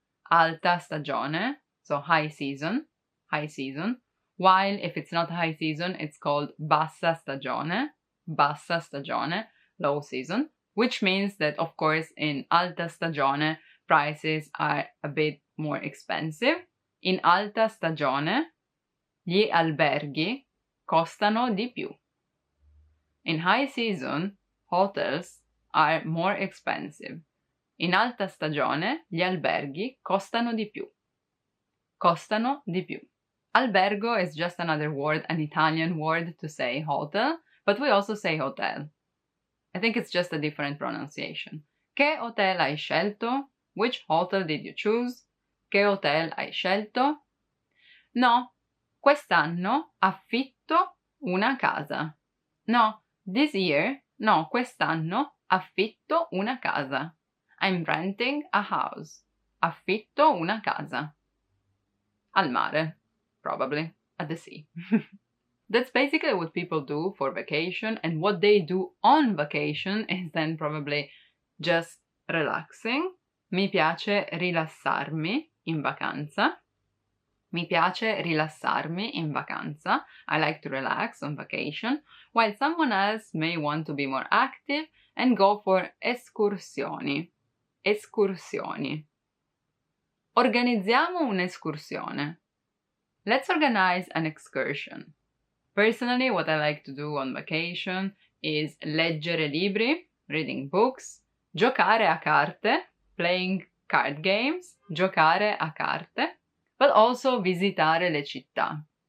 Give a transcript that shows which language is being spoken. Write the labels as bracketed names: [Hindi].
[Italian] Alta stagione. [English] So high season. High season. While if it's not high season, it's called [Italian] bassa stagione. Bassa stagione. [English] Low season. Which means that, of course, in [Italian] alta stagione, [English] prices are a bit more expensive. [Italian] In alta stagione, gli alberghi costano di più. [English] In high season, hotels are more expensive. [Italian] In alta stagione, gli alberghi costano di più. Costano di più. [English] Albergo is just another word, an Italian word to say hotel, but we also say hotel. I think it's just a different pronunciation. [Italian] Che hotel hai scelto? [English] Which hotel did you choose? [Italian] Che hotel hai scelto? No, quest'anno affitto una casa. No, [English] this year, [Italian] no, quest'anno affitto una casa. [English] I'm renting a house. [Italian] Affitto una casa. Al mare, [English] probably, at the sea. That's basically what people do for vacation, and what they do on vacation is then probably just relaxing. [Italian] Mi piace rilassarmi in vacanza. Mi piace rilassarmi in vacanza. [English] I like to relax on vacation, while someone else may want to be more active and go for escursioni. [Italian] Escursioni. Organizziamo un'escursione. [English] Let's organize an excursion. Personally, what I like to do on vacation is [Italian] leggere libri, [English] reading books, [Italian] giocare a carte, [English] playing card games, giocare a carte, but also [Italian] visitare le città.